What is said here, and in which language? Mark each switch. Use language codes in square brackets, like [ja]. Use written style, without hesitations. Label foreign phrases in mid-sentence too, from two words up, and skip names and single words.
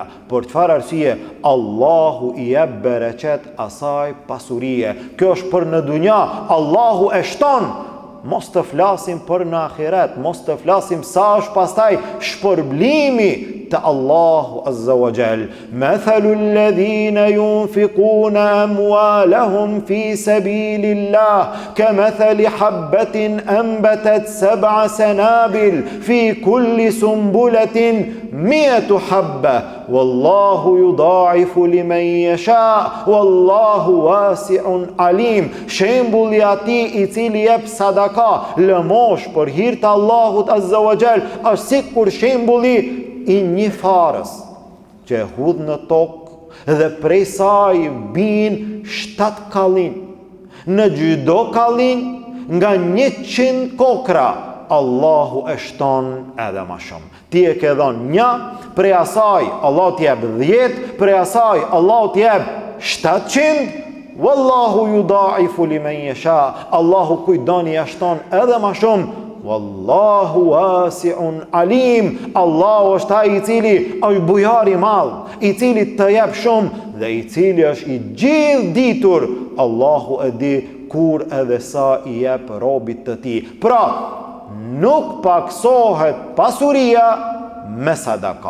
[sq] Për çfarë arsye? Allahu i jep bereqet asaj pasurie. Kjo është për në dunja, Allahu e shton. Mos të flasim për në ahiret, mos të flasim sa është pastaj shpërblimi të Allahu [ar] عز وجل. مثل الذين ينفقون أموالهم في سبيل الله كمثل حبة أنبتت 7 سنابل في كل سنبلة 100 حبة والله يضاعف لمن يشاء والله واسع عليم. [sq] Shembulli atij i cili jep sadaka, lëmosh për hir të Allahut [ar] عز وجل, [sq] është sikur shembulli i një farës që e hudh në tokë dhe prej saj bin 7 kallin. Në çdo kallin nga 100 kokra, Allahu e shton edhe ma shumë. Ti e ke dhënë 1, prej asaj Allah t'jep 10, prej asaj Allah t'jep 700. [ar] والله يضاعف لمن يشاء. [sq] Allahu kujdoni ja shton edhe ma shumë. [ar] والله واسع عليم. [sq] Allahu është ai i cili është bujari i madh, i cili të jep shumë dhe i cili është i gjithë ditur. Allahu e di kur edhe sa I jep robit të tij. Pra, nuk paksohet pasuria me sadaka.